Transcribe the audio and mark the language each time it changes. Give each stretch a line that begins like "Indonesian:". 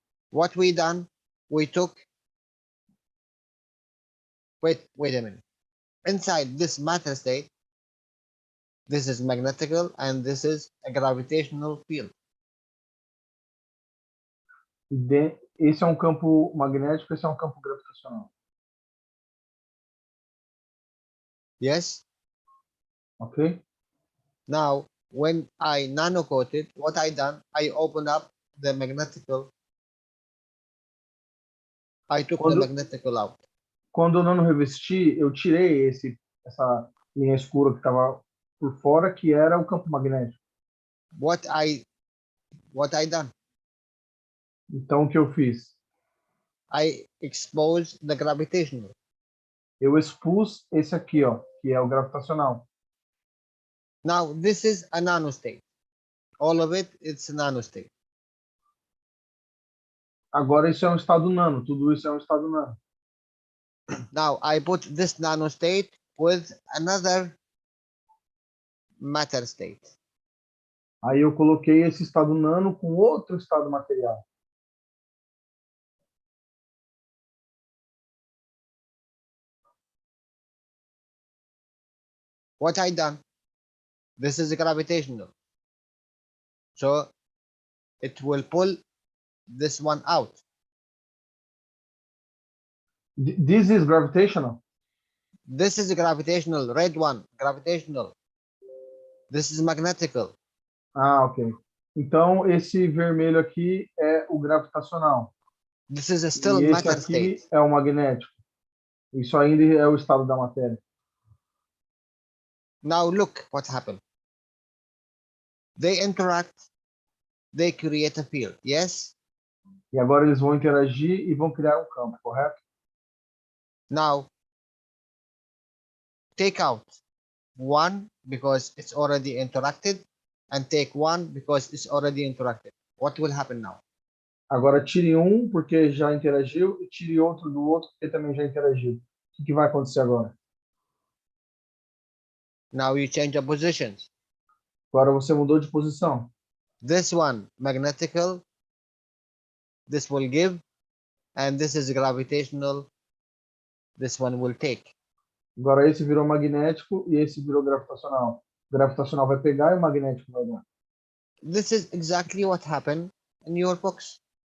English: What we done? We took. Wait a minute. Inside this matter state, this is magnetical and this is a gravitational field.
Portuguese: Esse é um campo magnético, esse é um campo gravitacional.
English: Yes. Ok? Now, when I nano coated, what I done? I opened up the magnetical. I took the magnetical out.
Portuguese: Quando eu não revesti, eu tirei essa linha escura que estava por fora, que era o campo magnético.
English: What I done?
Portuguese: Então, o que eu fiz?
English: I exposed the gravitational.
Portuguese: Eu expus esse aqui, ó, que é o gravitacional.
English: Now, this is a nanostate. All of it, it's a nanostate.
Portuguese: Agora, isso é um estado nano. Tudo isso é um estado nano.
English: Now, I put this nanostate with another matter state.
Portuguese: Aí eu coloquei esse estado nano com outro estado material.
English: What I done? This is gravitational. So it will pull this one out. This is gravitational? This is gravitational, red one, gravitational. This is magnetical. Ah, ok.
Portuguese: Então, esse vermelho aqui é o gravitacional.
English: This is still
Portuguese: E esse
English: matter
Portuguese: aqui
English: state.
Portuguese: é o magnético. Isso ainda é o estado da matéria.
English: Now look what happened. They interact, they create a field, yes?
Portuguese: E agora eles vão interagir e vão criar um campo, correto?
English: Now, take out one because it's already interacted and take one because it's already interacted. What will happen now?
Portuguese: Agora tire um porque já interagiu e tire outro do outro porque também já interagiu. O que vai acontecer agora?
English: Now you change the positions.
Portuguese: Agora você mudou de posição.
English: This one, magnetical, this will give, and this is gravitational, this one will take.
Portuguese: Agora esse virou magnético e esse virou gravitacional. O gravitacional vai pegar e o magnético vai dar.
English: This is exactly what happened in your books.